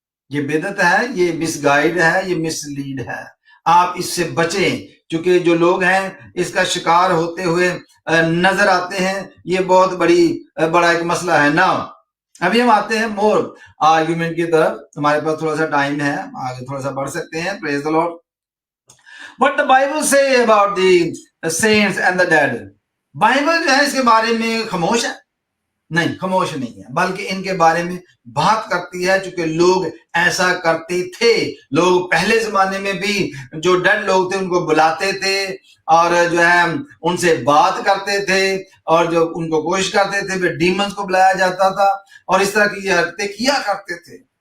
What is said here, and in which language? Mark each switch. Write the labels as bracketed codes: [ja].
[ur] یہ بدعت ہے، یہ مس گائیڈ ہے، یہ مس لیڈ ہے. آپ اس سے بچیں، چونکہ جو لوگ ہیں اس کا شکار ہوتے ہوئے نظر آتے ہیں. یہ بہت بڑا ایک مسئلہ ہے. نا ابھی ہم آتے ہیں مور آرگیومنٹ کی طرف. ہمارے پاس تھوڑا سا ٹائم ہے، آگے تھوڑا سا بڑھ سکتے ہیں. [en] Praise the Lord. What the Bible say about the saints and the dead. [ur] Bible جو ہے اس کے بارے میں خاموش ہے. نہیں، خاموش نہیں ہے، بلکہ ان کے بارے میں بات کرتی ہے، چونکہ لوگ ایسا کرتے تھے. لوگ پہلے زمانے میں بھی جو ڈیڈ لوگ تھے ان کو بلاتے تھے اور جو ہے ان سے بات کرتے تھے، اور جو ان کو کوشش کرتے تھے پھر ڈیمنز کو بلایا جاتا تھا اور اس طرح کی یہ حرکتیں کیا کرتے تھے.